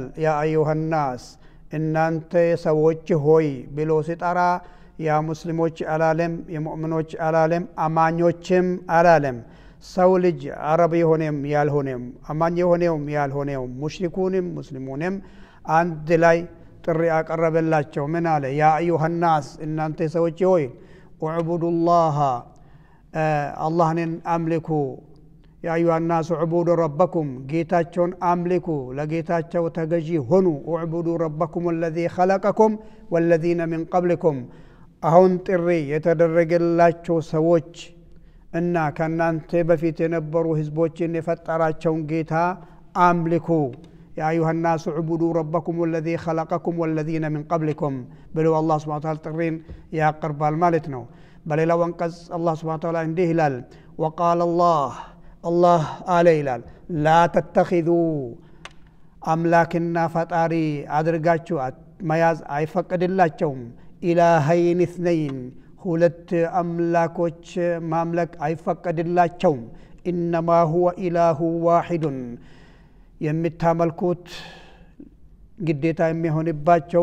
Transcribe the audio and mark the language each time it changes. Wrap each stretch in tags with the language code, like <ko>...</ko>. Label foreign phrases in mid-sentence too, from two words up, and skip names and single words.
<ar>يا أيها الناس</ar> <am>እናንተ ሰዎች ሆይ ብሎ ሲጠራ ያ ሙስሊሞች አላለም፣ የሙእሚኖች አላለም፣ አማኞችም አላለም። ሰው ልጅ አረብ የሆነም ያልሆነም አማኝ የሆነም ያልሆነም ሙሽሪኩንም ሙስሊሙንም አንድ ላይ ጥሪ አቀረበላቸው። ምን አለ?</am> <ar>يا أيها الناس</ar> <am>እናንተ ሰዎች ሆይ እዕቡዱላህ አላህን አምልኩ።</am> <ar>يا أيها الناس اعبدوا ربكم</ar> <am>ጌታቸውን አምልኩ፣ ለጌታቸው ተገዢ ሆኑ።</am> <ar>اعبدوا ربكم الذي خلقكم والذين من قبلكم</ar> <am>አሁን ጥሪ የተደረገላቸው ሰዎች እና ከናንተ በፊት የነበሩ ህዝቦችን የፈጠራቸውን ጌታ አምልኩ።</am> <ar>يا أيها الناس اعبدوا ربكم الذي خلقكم والذين من قبلكم</ar> <am>ብለው አላህ</am> <ar>سبحانه وتعالى</ar> <am>ጥሪን ያቀርባል ማለት ነው። በሌላው አንቀጽ አላህ</am> <ar>سبحانه وتعالى</ar> <am>እንዲህ ይላል፣</am> <ar>وقال الله</ar> <am>አለ ይላል፣</am> <ar>لا تتخذوا</ar> <am>አምላክና ፈጣሪ አድርጋችሁ መያዝ አይፈቀድላችሁም። ኢላሀይን اثنين ሁለት አምላኮች ማምለክ አይፈቀድላቸውም።</am> <ar>إنما هو إله واحد</ar> <am>የሚታመልኩት ግዴታ የሚሆንባቸው</am>